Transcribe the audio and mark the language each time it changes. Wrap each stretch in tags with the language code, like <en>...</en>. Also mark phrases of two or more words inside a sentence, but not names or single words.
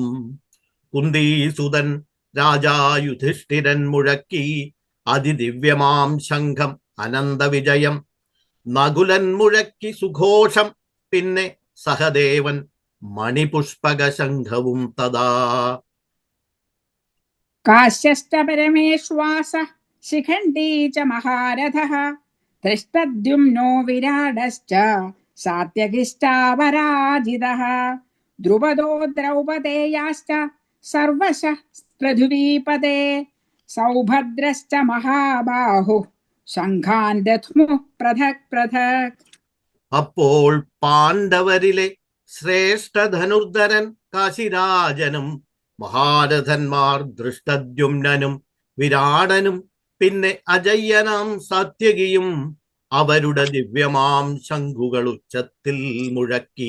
<ml>കുന്ദീസുതൻ രാജാ യുധിഷ്ഠിരൻ മുഴക്കി അതിദിവ്യമാം ശംഖം അനന്തവിജയം. നകുലൻ മുഴക്കി സുഘോഷം, പിന്നെ സഹദേവൻ മണിപുഷ്പക ശംഖവും തഥാ.</ml> <sa>काश्यश्च परमेश्वास शिखण्डी च महारथः धृष्टद्युम्नो विराडश्च सात्यकिश्चापराजितः द्रुपदो द्रौपदेयाश्च सर्वशः पृथिवीपते सौभद्रश्च महाबाहुः ശംഖാൻ ദധ്മുഃ പൃഥക് പൃഥക്.</sa> <ml>അപ്പോൾ പാണ്ഡവരിലെ ശ്രേഷ്ഠ ധനുർധരൻ കാശിരാജനും മഹാരഥന്മാർ ദൃഷ്ടദ്യുമ്നനും വിരാടനും പിന്നെ അജയ്യനാം സാത്യകിയും അവരുടെ ദിവ്യമാം ശംഖുകൾ ഉച്ചത്തിൽ മുഴക്കി.</ml>